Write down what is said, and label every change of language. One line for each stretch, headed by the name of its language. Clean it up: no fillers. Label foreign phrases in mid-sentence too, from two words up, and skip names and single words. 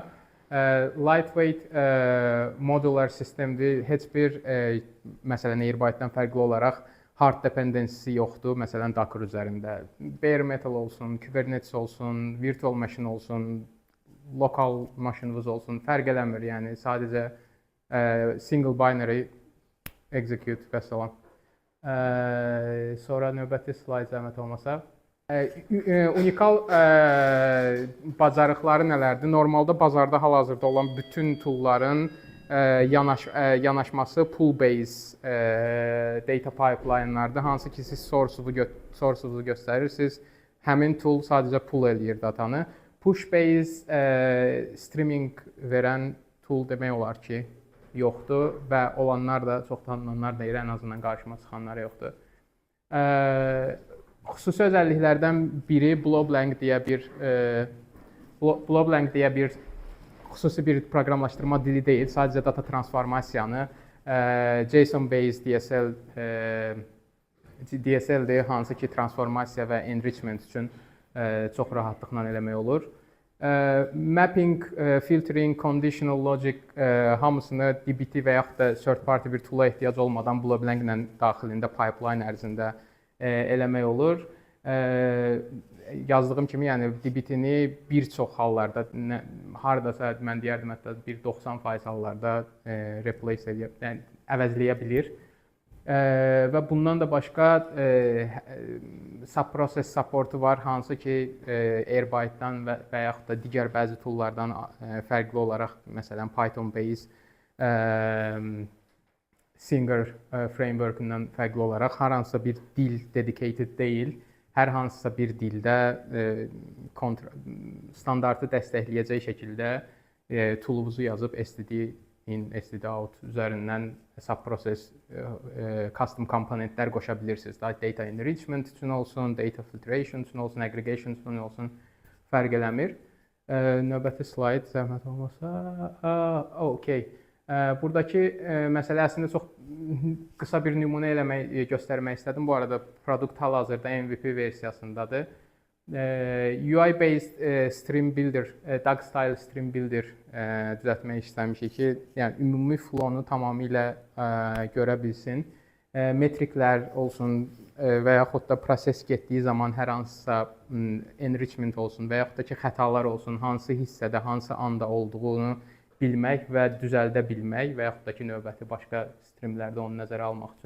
English: Lightweight modular sistemdir.
Azerbaijani: Heç bir məsələn Airbyte-dan fərqli olaraq
English: hard dependency
Azerbaijani: yoxdur. Məsələn Docker üzərində
English: bare metal
Azerbaijani: olsun, Kubernetes olsun,
English: virtual machine
Azerbaijani: olsun, local maşınınız olsun, fərq eləmir. Yəni sadəcə
English: single binary execute
Azerbaijani: və salam. Sonra növbəti slayd zəhmət olmasa. Unikal bacarıqları nələrdir? Normalda bazarda hal-hazırda olan bütün toolların yanaşması
English: pool-based data pipeline-lardır.
Azerbaijani: Hansı ki, siz source-unuzu göstərirsiniz. Həmin tool sadəcə pull eləyir datanı.
English: Push-based streaming
Azerbaijani: verən tool demək olar ki, yoxdur və olanlar da, çox tanınanlar deyil, ən azından qarşıma çıxanlar yoxdur. Xüsusi özəlliklərdən biri Bloblang deyə bir xüsusi bir proqramlaşdırma dili deyil, sadəcə data transformasiyanı
English: JSON-based DSL-dir,
Azerbaijani: hansı ki transformasiya və enrichment üçün çox rahatlıqla eləmək olur.
English: Mapping, filtering, conditional logic
Azerbaijani: hamısını DBT və yaxud da
English: third party
Azerbaijani: bir tool-a ehtiyac olmadan Bloblang-lə daxilində pipeline ərzində eləmək olur. Yazdığım kimi, yəni DBT-ni bir çox hallarda, hardasa mən deyərdim hətta 90% hallarda replace edə, yəni əvəzləyə bilir. Və bundan da başqa sub-process supportu var, hansı ki Airbyte-dan və yaxud da digər bəzi toollardan fərqli olaraq, məsələn
English: Python-based Singer framework-ından
Azerbaijani: fərqli olaraq hər hansısa bir dil dedicated deyil. hər hansısa bir dildə standartı dəstəkləyəcək şəkildə tool'unuzu yazıb
English: std in, std out
Azerbaijani: üzərindən subprocess custom komponentlər qoşa bilirsiniz.
English: Data enrichment
Azerbaijani: üçün olsun,
English: data filtration
Azerbaijani: üçün olsun, aggregation üçün olsun, fərq eləmir. Növbəti slayd zəhmət olmasa. Okay. Buradakı məsələ əslində çox qısa bir nümunə göstərmək istədim. Bu arada produkt hal-hazırda MVP versiyasındadır.
English: UI-based stream builder, Dog style stream builder
Azerbaijani: düzəltmək istəmişik ki, yəni ümumi flow-nu tamamilə görə bilsin. Metriklər olsun və yaxud da proses getdiyi zaman hər hansısa enrichment olsun və yaxud da ki, xətalar olsun, hansı hissədə, hansı anda olduğunu bilmək və düzəldə bilmək və yaxud da ki, növbəti başqa streamlərdə onu nəzərə almaq üçün.